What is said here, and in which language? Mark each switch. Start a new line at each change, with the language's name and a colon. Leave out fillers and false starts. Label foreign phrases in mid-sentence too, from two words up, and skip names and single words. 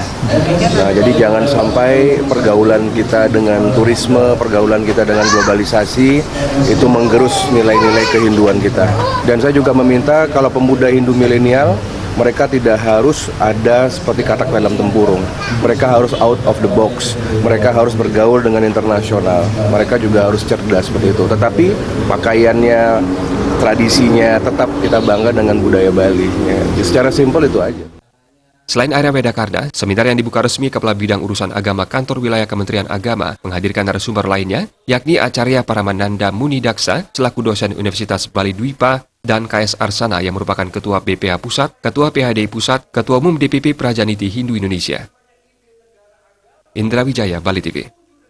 Indonesian: Nah, jadi jangan sampai pergaulan kita dengan turisme, pergaulan kita dengan globalisasi itu menggerus nilai-nilai kehinduan kita. Dan saya juga meminta kalau pemuda Hindu milenial, mereka tidak harus ada seperti katak dalam tempurung. Mereka harus
English: out of the box.
Indonesian: Mereka harus bergaul dengan internasional. Mereka juga harus cerdas seperti itu. Tetapi pakaiannya, tradisinya, tetap kita bangga dengan budaya Bali. Ya, secara simpel itu aja. Selain Arya Wedakarna, seminar yang dibuka resmi Kepala Bidang Urusan Agama Kantor Wilayah Kementerian Agama menghadirkan narasumber lainnya, yakni Acarya Paramananda Muni Daksa, selaku dosen Universitas Bali Dwipa, dan KS Arsana yang merupakan Ketua BPH Pusat, Ketua PHDI Pusat, Ketua Umum DPP Prajaniti Hindu Indonesia. Indra Wijaya, Bali TV.